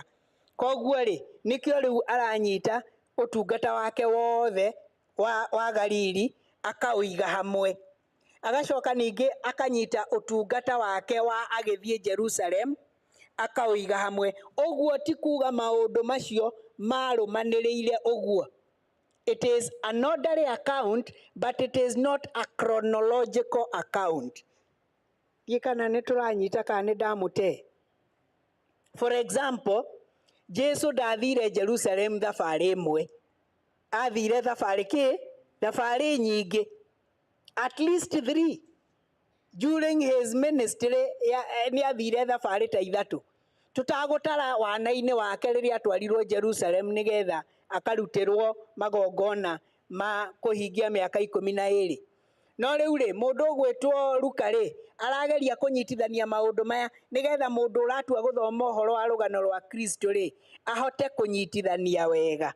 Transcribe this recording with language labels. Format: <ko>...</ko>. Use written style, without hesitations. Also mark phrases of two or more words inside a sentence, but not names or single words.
<ki>Koguo rĩ, nĩkĩo rĩu aranyita ũtungata wake wothe wa Galili akaũiga hamwe, agacoka ningĩ akanyita ũtungata wake wa agĩthiĩ Jerusalem akaũiga hamwe. Ũguo ti kuga maũndũ macio marũmanĩrĩire ũguo.</ki> <en>It is an orderly account, but it is not a chronological account.</en> <ki>Kana nĩ tũranyita kana nĩ ndamũte.</ki> <en>For example,</en> <ki>Jesu ndathire Jerusalem thabarĩ ĩmwe, athire thabarĩ nyingĩ,</ki> <en>at least 3. During his ministry</en> <ki>nĩ athire thabarĩ ta 3. Tutagũtara wana-inĩ wake rĩrĩa atwarirwo Jerusalem nĩgetha akarutĩrwo magongona ma kũhingia mĩaka 12. No rĩu rĩ, mũndũ ũgwĩtwo Luka rĩ, arageria kũnyitithania maũndũ maya nĩgetha mũndũ ũratua gũthoma ũhoro wa rũgano rwa Kristo rĩ, ahote kũnyitithania wega.</ki>